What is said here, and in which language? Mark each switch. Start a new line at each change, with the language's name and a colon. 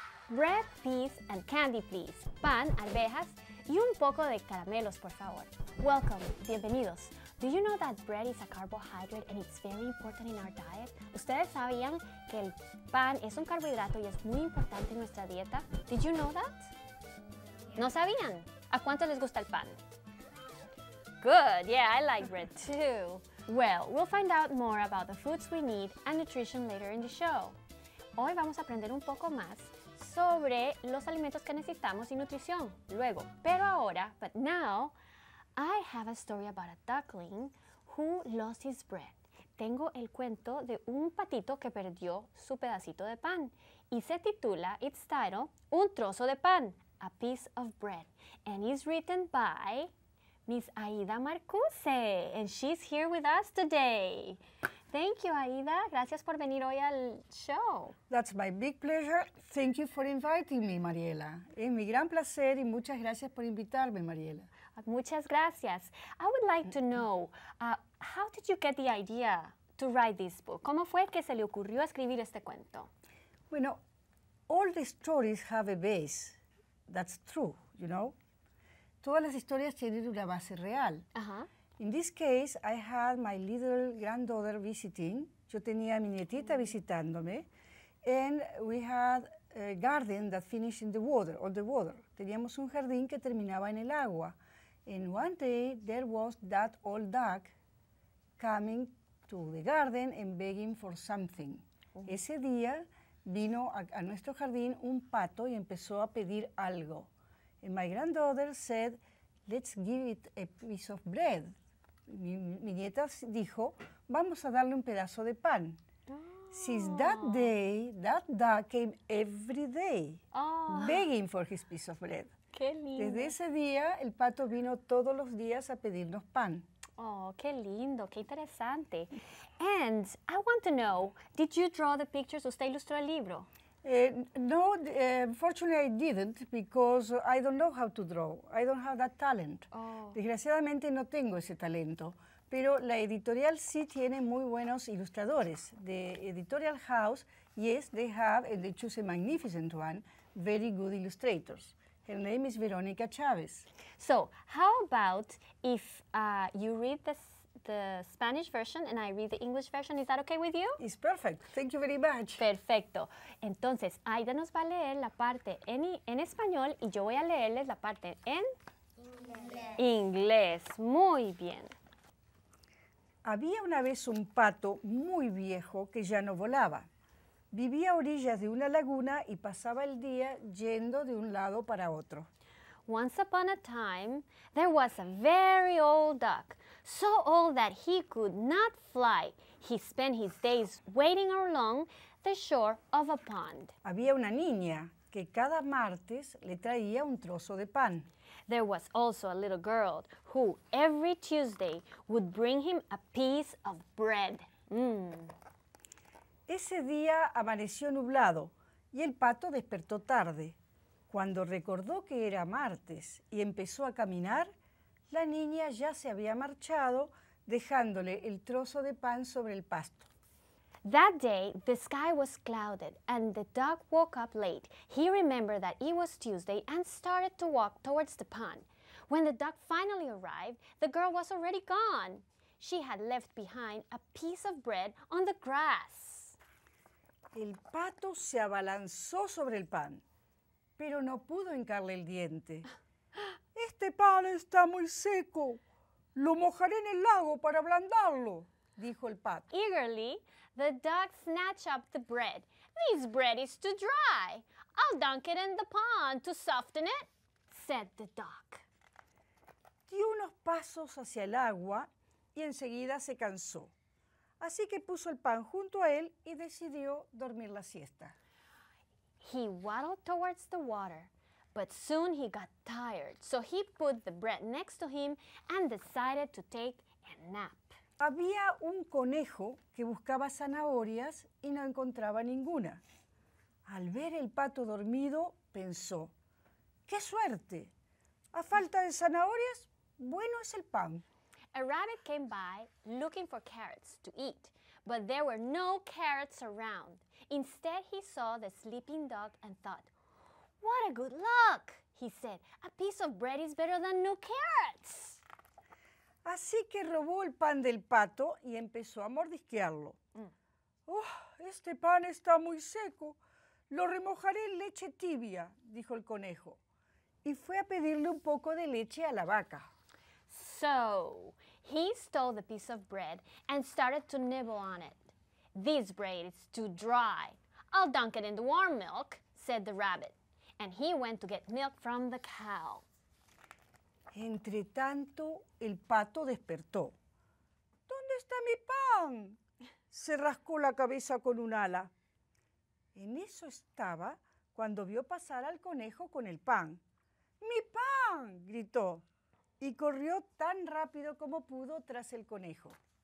English: Bread, peas, and candy, please.
Spanish: Pan, arvejas y un poco de caramelos, por favor.
English: Welcome,
Spanish: bienvenidos.
English: Do you know that bread is a carbohydrate and it's very important in our diet?
Spanish: ¿Ustedes sabían que el pan es un carbohidrato y es muy importante en nuestra dieta?
English: Did you know that?
Spanish: ¿No sabían? ¿A cuántos les gusta el pan?
English: Good, yeah, I like bread too. Well, we'll find out more about the foods we need and nutrition later in the show.
Spanish: Hoy vamos a aprender un poco más sobre los alimentos que necesitamos y nutrición luego. Pero ahora,
English: but now, I have a story about a duckling who lost his bread.
Spanish: Tengo el cuento de un patito que perdió su pedacito de pan y se titula,
English: its title, Un trozo de pan, a piece of bread, and is written by Miss Aida Marcuse, and she's here with us today. Thank you, Aida.
Spanish: Gracias por venir hoy al show.
English: That's my big pleasure. Thank you for inviting me, Mariela.
Spanish: Es mi gran placer y muchas gracias por invitarme, Mariela. Muchas gracias.
English: I would like to know, how did you get the idea to write this book?
Spanish: ¿Cómo fue que se le ocurrió escribir este cuento?
English: Bueno, all the stories have a base. That's true, you know.
Spanish: Todas las historias tienen una base real. Ajá.
English: In this case, I had my little granddaughter visiting.
Spanish: Yo tenía a mi nietita visitándome.
English: And we had a garden that finished in the water, on the water.
Spanish: Teníamos un jardín que terminaba en el agua.
English: And one day, there was that old duck coming to the garden and begging for something.
Spanish: Ese día vino a nuestro jardín un pato y empezó a pedir algo.
English: And my granddaughter said, let's give it a piece of bread.
Spanish: Mi nieta dijo, vamos a darle un pedazo de pan.
English: Since that day, that duck came every day, begging for his piece of bread.
Spanish: Qué lindo. Desde ese día, el pato vino todos los días a pedirnos pan. Oh, qué lindo, qué interesante.
English: And I want to know, did you draw the pictures?
Spanish: ¿Usted ilustró el libro?
English: No, unfortunately I didn't because I don't know how to draw. I don't have that talent. Oh.
Spanish: Desgraciadamente no tengo ese talento, pero la editorial sí tiene muy buenos ilustradores.
English: The editorial house, yes, they have, and they choose a magnificent one, very good illustrators. Her name is Verónica Chávez. So, how about if you read the Spanish version and I read the English version? Is that okay with you? It's perfect. Thank you very much.
Spanish: Perfecto. Entonces, Aida nos va a leer la parte en español y yo voy a leerles la parte en inglés. Muy bien. Había una vez un pato muy viejo que ya no volaba. Vivía a orillas de una laguna y pasaba el día yendo de un lado para otro.
English: Once upon a time, there was a very old duck, so old that he could not fly. He spent his days waiting along the shore of a pond.
Spanish: Había una niña que cada martes le traía un trozo de pan.
English: There was also a little girl who every Tuesday would bring him a piece of bread.
Spanish: Ese día amaneció nublado y el pato despertó tarde. Cuando recordó que era martes y empezó a caminar, la niña ya se había marchado, dejándole el trozo de pan sobre el pasto.
English: That day, the sky was clouded and the duck woke up late. He remembered that it was Tuesday and started to walk towards the pond. When the duck finally arrived, the girl was already gone. She had left behind a piece of bread on the grass.
Spanish: El pato se abalanzó sobre el pan, pero no pudo hincarle el diente. Este pan está muy seco. Lo mojaré en el lago para ablandarlo, dijo el pato.
English: Eagerly, the duck snatched up the bread. This bread is too dry. I'll dunk it in the pond to soften it, said the duck.
Spanish: Dio unos pasos hacia el agua y enseguida se cansó. Así que puso el pan junto a él y decidió dormir la siesta.
English: He waddled towards the water, but soon he got tired, so he put the bread next to him and decided to take a nap.
Spanish: Había un conejo que buscaba zanahorias y no encontraba ninguna. Al ver el pato dormido, pensó, ¡qué suerte! A falta de zanahorias, bueno es el pan.
English: A rabbit came by looking for carrots to eat, but there were no carrots around. Instead, he saw the sleeping dog and thought, "What a good luck!" he said. "A piece of bread is better than no carrots."
Spanish: Así que robó el pan del pato y empezó a mordisquearlo. «Oh, este pan está muy seco. Lo remojaré en leche tibia», dijo el conejo. Y fue a pedirle un poco de leche a la vaca.
English: So, he stole the piece of bread and started to nibble on it. "This bread is too dry. I'll dunk it in the warm milk," said the rabbit. And he went to get milk from the cow.
Spanish: Entre tanto, el pato despertó. «¿Dónde está mi pan?», se rascó la cabeza con un ala. En eso estaba cuando vio pasar al conejo con el pan. «¡Mi pan!», gritó, y corrió tan rápido como pudo tras el conejo.